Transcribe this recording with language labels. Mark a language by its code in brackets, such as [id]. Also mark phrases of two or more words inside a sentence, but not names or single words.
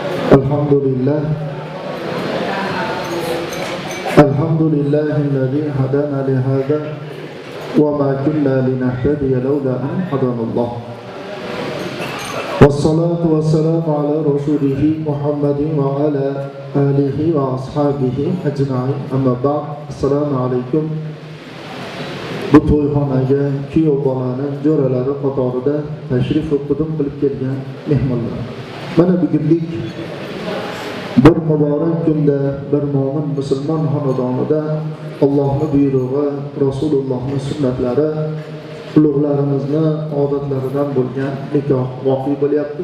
[ar] الحمد لله الذي هدانا لهذا وما كنا لنهتدي لولا أن هدانا الله والصلاة والسلام على رسوله محمد وعلى آله وأصحابه أجمعين أما بعد السلام عليكم. [uz] Bu to'yxonaga kuyov bolani jo'ralari qatorida tashrif qudum qilib kelgan mehmonlar. Mana bugunlik bir muborak kunda bir mo'min musulmon xonadonida Allohning buyrug'i, Rasulullohning sunnatlari, ulug'larimizni odatlaridan bo'lgan nikoh voqea bo'lyapti.